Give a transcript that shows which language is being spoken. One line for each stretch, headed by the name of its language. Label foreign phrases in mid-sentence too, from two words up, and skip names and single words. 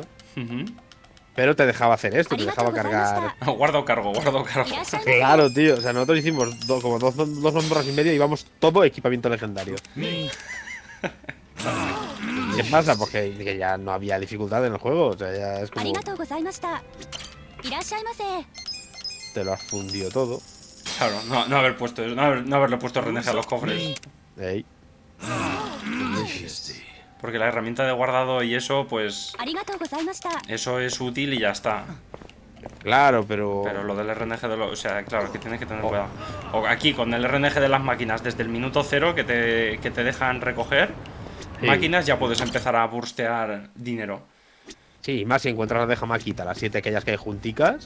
Spanish: Pero te dejaba hacer esto, te dejaba cargar. Guardo cargo. Claro, tío. O sea, nosotros hicimos como dos mazmorras y media y íbamos todo equipamiento legendario. ¿Qué pasa? Porque que ya no había dificultad en el juego. O sea, ya es
Japanese: あり
Spanish: como
Japanese: がとうございましたいらっしゃいませ
Spanish: te lo has fundido todo. Claro, no haber puesto eso, no haberle puesto RNG a los cofres. Ey. Porque la herramienta de guardado y eso, pues
Japanese: ありがとうございました
Spanish: eso es útil y ya está. Claro, pero. Pero lo del RNG de los. O sea, claro, es que tienes que tener cuidado. O aquí, con el RNG de las máquinas, desde el minuto 0 que te dejan recoger máquinas, ya puedes empezar a burstear dinero. Sí, más si encuentras las de jamaquita, las 7 aquellas que hay junticas.